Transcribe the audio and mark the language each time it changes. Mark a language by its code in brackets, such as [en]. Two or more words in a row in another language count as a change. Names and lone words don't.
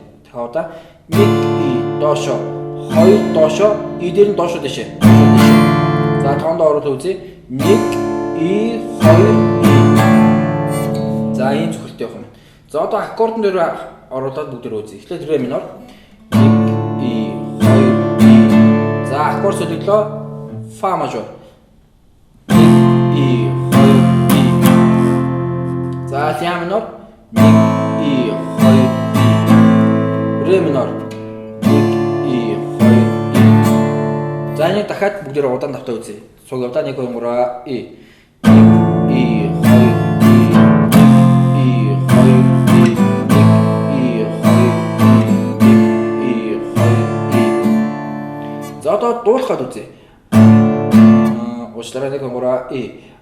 [mn] Тэгэхээр одоо 1 и доошо 2 доошо и дээр нь доошо дэшээ. За тоонд оруулаад үзье. 1 И 2 И. За ийм цохилт явах юм. За одоо аккордон дээр оруулаад бүгд үзье. Эхлээд [ru] ре минор [mn] 1 И 2 И. За аккорд солиглоо [ru] фа мажор [mn] 1 И 2 И. За [ru] ля минор [mn] 1 И 2 И. [ru] Ре минор [mn] 1 И 2 И. За энэ дахиад бүгд удаан давтаа үзье. Цуг удаа 1 2 3 И. 1 И 2 И 2 И 1 И 2 И. За одоо дуулахад үзье. Уучлаарай 1 3 И.